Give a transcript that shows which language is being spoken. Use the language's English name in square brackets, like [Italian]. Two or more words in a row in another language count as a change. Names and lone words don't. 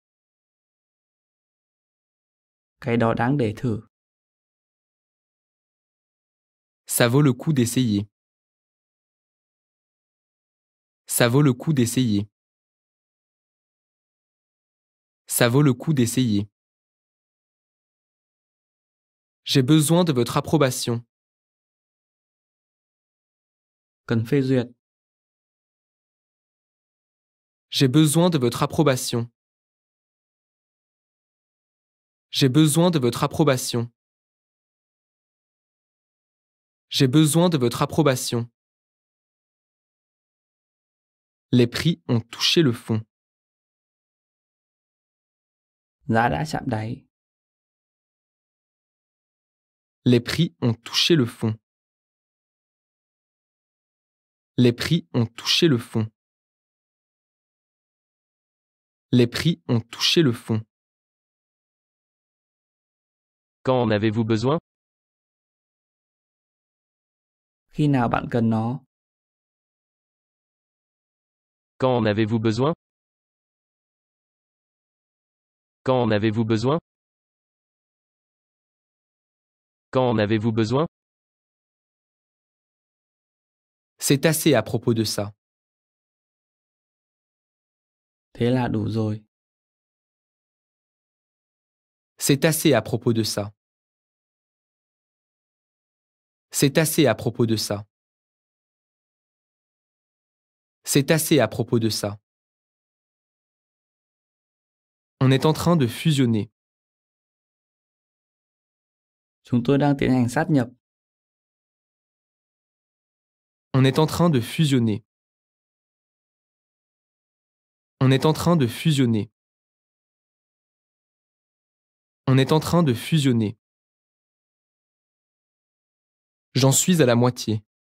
[Vietnamese] Cái đó đáng để thử. [French] Ça vaut le coup d'essayer. Ça vaut le coup d'essayer. Ça vaut le coup d'essayer. J'ai besoin de votre approbation. [Vietnamese] cần phê duyệt. [French] J'ai besoin de votre approbation. J'ai besoin de votre approbation. J'ai besoin de votre approbation. Les prix ont touché le fond. [Vietnamese] Giá đã chạm đáy. [French] Les prix ont touché le fond. Les prix ont touché le fond. Les prix ont touché le fond. Quand en avez-vous besoin? [Vietnamese] Khi nào bạn cần nó? [French] Quand en avez-vous besoin? Quand en avez-vous besoin? Quand en avez-vous besoin? C'est assez à propos de ça. [Vietnamese] Thế là đủ rồi. [French] C'est assez à propos de ça. C'est assez à propos de ça. C'est assez à propos de ça. On est en train de fusionner. [Vietnamese] Chúng tôi đang tiến hành sát nhập. [French] On est en train de fusionner. On est en train de fusionner. On est en train de fusionner. J'en suis à la moitié.